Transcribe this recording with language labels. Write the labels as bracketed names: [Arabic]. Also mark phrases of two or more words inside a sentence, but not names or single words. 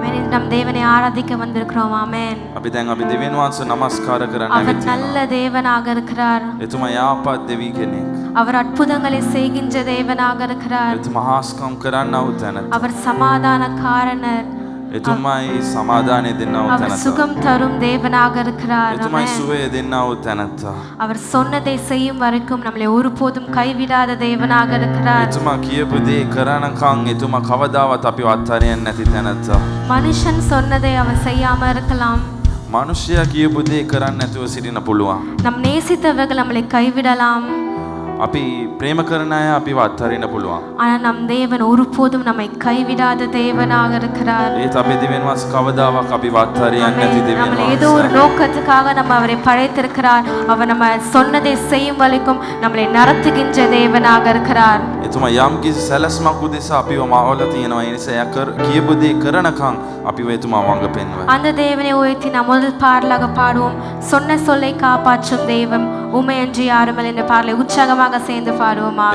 [Tamil] நம் தேவனை ஆராதிக்க வந்திருக்கிறோம். ஆமென். [Sinhala] අපි දැන් අපි දෙවියන් වහන්සේ නමස්කාර කරන්න [Tamil] அவர் [Sinhala] ඇවිත් [Tamil] நல்ல தேவனாக இருக்கிறார். [Sinhala] එතුමා යාපත් දෙවි කෙනෙක්. [Tamil] அவர் அற்புதங்களை செய்கின்ற தேவனாக இருக்கிறார். [Sinhala] එතුමා හාස්කම් කරන්නව තැනත්. [Tamil] அவர் சமாதானக்காரனர். [Sinhala] එතුමායි සමාදානය දෙන්නව [Tamil] அவர் [Sinhala] තැනත්. [Tamil] சுகம் தரும் தேவனாக இருக்கிறார். [Sinhala] එතුමායි [Tamil] ஆமென். [Sinhala] සුවය දෙන්නව තැනත්. [Tamil] அவர் சொன்னதை செய்யும் வரைக்கும் நம்மளை ஒருபோதும் கைவிடாத தேவனாக இருக்கிறார். [Sinhala] එතුමා කියපු දේ කරනකම් එතුමා කවදාවත් අපිව අත්හරින්නේ නැති තැනත්. [Tamil] மனுஷன் சொன்னதை அவர் செய்யாம இருக்கலாம். [Sinhala] මනුෂ්‍යයා කියපු දේ කරන්නේ නැතුව සිටින්න පුළුවන්. [Tamil] நம் நேசித்தவர்கள் நம்மளை கைவிடலாம். [Sinhala] අපි ප්‍රේම කරන අය අපිව අත්හරින්න පුළුවන්. [Tamil] ஆனா நம் தேவன் ஒருபோதும் நம்மை கைவிடாத தேவனாக இருக்கிறார். [Sinhala] ඒත් අපේ දෙවියන් වහන්සේ කවදාවත් අපිව අත්හරියන්නේ නැති දෙවියන් [Tamil] நம்மளை ஏதோ ஒரு [Sinhala] වහන්සේ. [Tamil] நோக்கத்துக்காக நம்ம அவரை படைத்திருக்கிறார். அவர் நம்ம சொன்னதை செய்யும் வரைக்கும் நம்மளை நடத்துகின்ற தேவனாக இருக்கிறார். [Sinhala] එතුමා යම් කිසි සැලැස්මක් උදෙසා අපිව මාවලා තියෙනවා. ඒ නිසා කියපු දේ කරනකම් අපිව එතුමා වංග පෙන්වනවා. [Tamil] அந்த தேவனை உயர்த்தி நாம் முதல் பாடலாக பாடுவோம். சொன்ன சொல்லை காப்பாற்றும் தெய்வம் உமை அன்றி யாருமில்லை என்ற பாடலை உற்சாகமாக சேர்ந்து பாடுவோமாக.